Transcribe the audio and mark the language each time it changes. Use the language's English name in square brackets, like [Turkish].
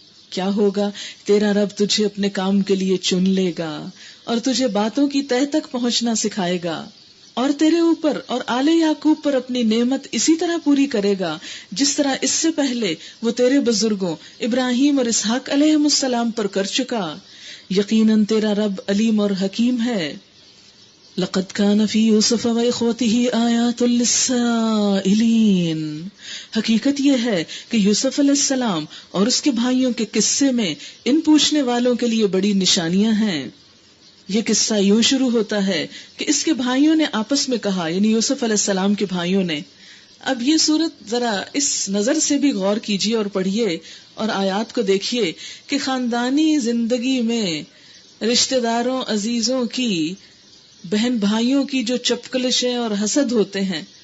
[Urdu] کیا ہوگا؟ تیرا رب تجھے اپنے کام کے لیے چن لے گا اور تجھے باتوں کی تہ تک پہنچنا سکھائے گا, اور تیرے اوپر اور آل یعقوب پر اپنی نعمت اسی طرح پوری کرے گا جس طرح اس سے پہلے وہ تیرے بزرگوں ابراہیم اور اسحاق علیہ السلام پر کر چکا. یقیناً تیرا رب علیم اور حکیم ہے. [Arabic] لقد كان في يوسف واخوته آيات للسائلين. [Urdu] حقیقت یہ ہے کہ یوسف علیہ السلام اور اس کے بھائیوں کے قصے میں ان پوچھنے والوں کے لیے بڑی نشانیاں ہیں. یہ قصہ یوں شروع ہوتا ہے کہ اس کے بھائیوں نے آپس میں کہا, یعنی یوسف علیہ السلام کے بھائیوں نے. اب یہ صورت ذرا اس نظر سے بھی غور کیجئے اور پڑھیے اور آیات کو دیکھیے کہ خاندانی زندگی میں رشتہ داروں عزیزوں کی بہن بھائیوں کی جو چپکلشیں اور حسد ہوتے ہیں.